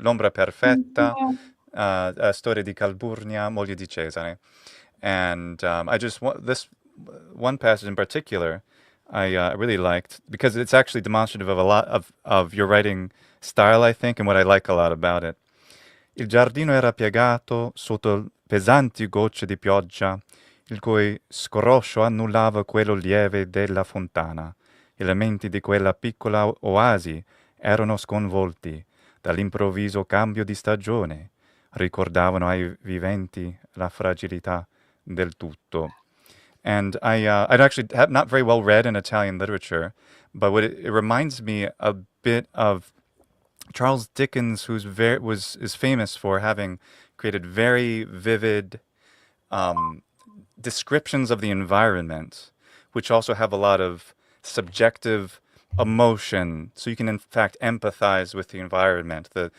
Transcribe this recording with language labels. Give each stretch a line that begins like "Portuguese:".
English: L'ombra perfetta, storia di Calpurnia, moglie di Cesare, and I just want this one passage in particular. I really liked because it's actually demonstrative of a lot of your writing style, I think, and what I like a lot about it.
Italian: Il giardino era piegato sotto pesanti gocce di pioggia, il cui scroscio annullava quello lieve della fontana. I lamenti di quella piccola oasi erano sconvolti dall'improvviso cambio di stagione, ricordavano ai viventi la fragilità del tutto.
English: And I'd actually have not very well read in Italian literature, but what it reminds me a bit of Charles Dickens, is famous for having created very vivid descriptions of the environment, which also have a lot of subjective emotion, so you can in fact empathize with the environment.